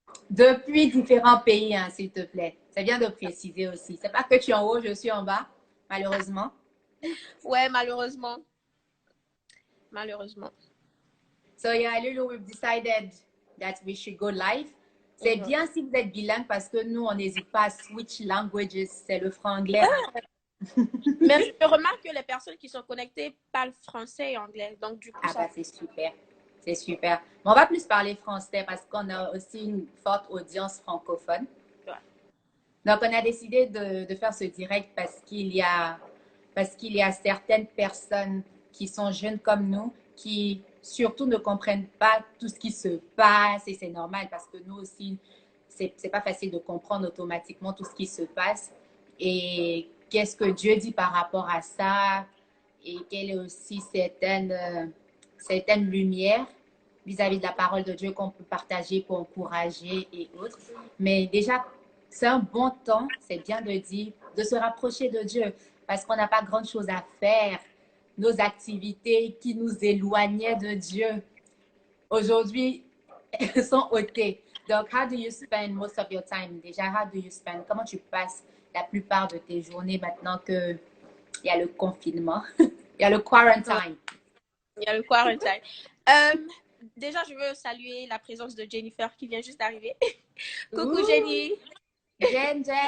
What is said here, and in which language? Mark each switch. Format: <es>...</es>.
<fr>Depuis différents pays, hein, s'il te plaît. C'est bien de préciser aussi. C'est pas que tu es en haut, je suis en bas, malheureusement. Ouais, malheureusement. Malheureusement.</fr> <en>So yeah, Lulu, we've decided that we should go live.</en> <fr>C'est Mhm. bien si vous êtes bilingue parce que nous, on n'hésite pas à</fr> <en>switch languages.</en> <fr>C'est le franglais, hein. Mais je remarque que les personnes qui sont connectées parlent français et anglais. Donc, du coup, Ah ça. bah c'est super. C'est super. Mais on va plus parler français parce qu'on a aussi une forte audience francophone. Ouais. Donc, on a décidé de faire ce direct parce qu'il y a certaines personnes qui sont jeunes comme nous, qui surtout ne comprennent pas tout ce qui se passe et c'est normal parce que nous aussi, c'est pas facile de comprendre automatiquement tout ce qui se passe et qu'est-ce que Dieu dit par rapport à ça et quelle est aussi certaines lumières vis-à-vis de la parole de Dieu qu'on peut partager pour encourager et autres. Mais déjà, c'est un bon temps, c'est bien de dire, de se rapprocher de Dieu parce qu'on n'a pas grand-chose à faire. Nos activités qui nous éloignaient de Dieu, aujourd'hui, sont ôtées.</fr> <en>Donc, how do you spend most of your time? Déjà, how do you spend?</en> <fr>Comment tu passes la plupart de tes journées maintenant qu'il y a le confinement? Il y a le quarantine. Il y a le quarantine. Euh, déjà, je veux saluer la présence de Jennifer qui vient juste d'arriver. Coucou Ouh, Jenny. Jen.</fr>